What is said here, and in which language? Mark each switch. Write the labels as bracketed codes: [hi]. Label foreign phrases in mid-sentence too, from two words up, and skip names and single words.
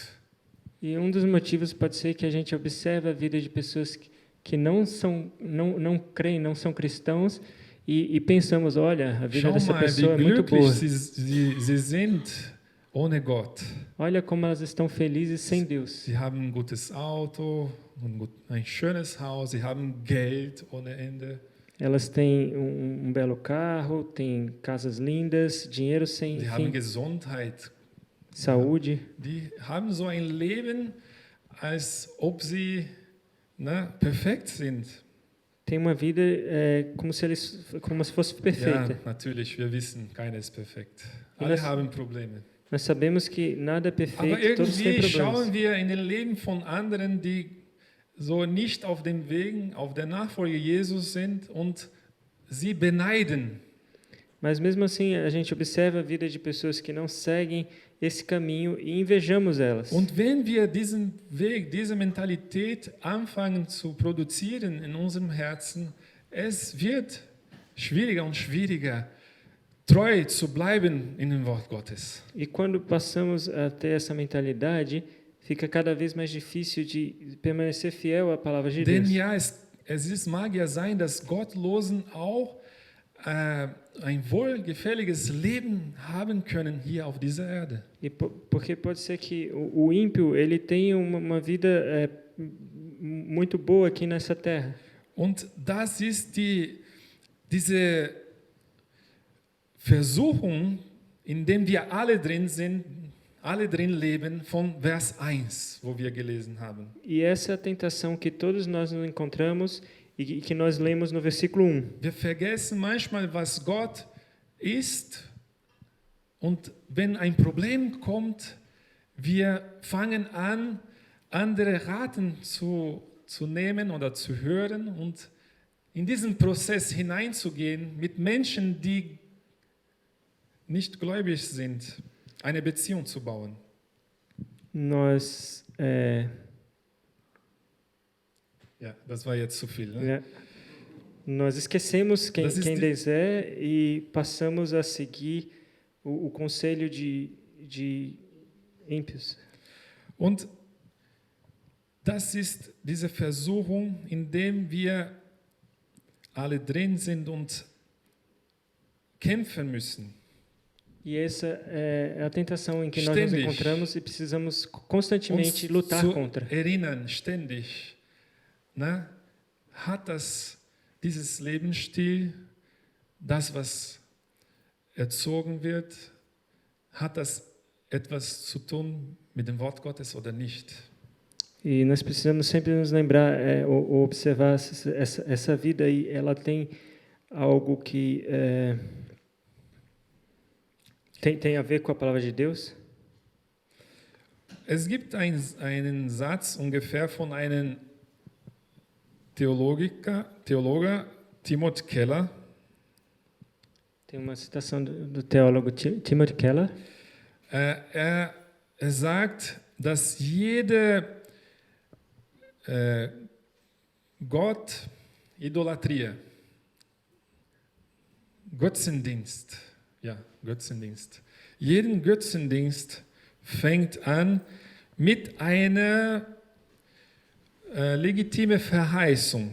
[pt] E um dos motivos pode ser que a gente observa a vida de pessoas que não creem, não são cristãos, e pensamos, olha, a vida [de] Schau [pt] dessa [de] mal, wie [pt] pessoa é muito [de] glücklich [pt] boa. [de] sie sind ohne Gott. [pt] Olha como elas estão felizes sem Deus. [de] Sie haben ein gutes Auto, ein schönes Haus, sie haben Geld ohne Ende. [pt] Elas têm um belo carro, têm casas lindas, dinheiro sem [de] Sie haben [pt] fim, [de] Gesundheit. [pt] saúde. [de] Die haben so ein Leben, als ob sie perfekt sind. [pt] Tem uma vida como se fosse perfeita. [de] Ja, natürlich, wir wissen, keiner ist perfekt. Und Alle das- haben Probleme. [pt] Nós sabemos que nada é [de] Aber [pt] perfeito, todos têm [de] irgendwie [pt] problemas. [de] schauen wir in den Leben von anderen, die so nicht auf dem Weg, auf der Nachfolge Jesus sind und sie beneiden. [pt] Mas mesmo assim, a gente observa a vida de pessoas que não seguem esse caminho e invejamos elas. [de] Und wenn wir diesen Weg, diese Mentalität anfangen zu produzieren in unserem Herzen, es wird schwieriger und schwieriger, treu zu bleiben in dem Wort Gottes. [pt] E quando passamos a ter essa mentalidade, fica cada vez mais difícil de permanecer fiel à palavra de [de] Denn [pt] Deus. [de] ja, mag ja sein, dass Gottlosen auch ein wohlgefälliges Leben haben können hier auf dieser Erde. [pt] E porque pode ser que o ímpio ele tenha uma vida muito boa aqui nessa terra. [de] Und das ist diese Versuchung, in dem wir alle drin sind, alle drin leben, von Vers 1, wo wir gelesen haben. [pt] E essa é a tentação que todos nós nos encontramos e que nós lemos no versículo 1. [de] Wir vergessen manchmal, was Gott ist, und wenn ein Problem kommt, wir fangen an, andere Raten zu nehmen oder zu hören und in diesen Prozess hineinzugehen mit Menschen, die nicht gläubig sind, eine Beziehung zu bauen. [pt] Nós [de] Ja, das war jetzt zu viel. Ne? [pt] né, nós esquecemos quem Deus é e passamos a seguir o conselho de ímpios. [de] Und das ist diese Versuchung, in dem wir alle drin sind und kämpfen müssen. [pt] E essa é a tentação em que nós nos [de] Ständig. [pt] encontramos e precisamos constantemente [de] Uns [pt] lutar [de] zu [pt] contra. [de] erinnern, ständig, hat dieses Lebensstil, das, was erzogen wird, hat das etwas zu tun mit dem Wort Gottes oder nicht? [pt] E nós precisamos sempre nos lembrar ou observar essa vida aí, ela tem algo que tem a ver com a palavra de Deus? [de] Es gibt einen Satz ungefähr von einem Theologe, Timothy Keller. [pt] Tem uma citação do teólogo Timothy Keller. [de] Er sagt, dass jede Idolatrie, Götzendienst, jeden Götzendienst fängt an mit einer legitimen Verheißung.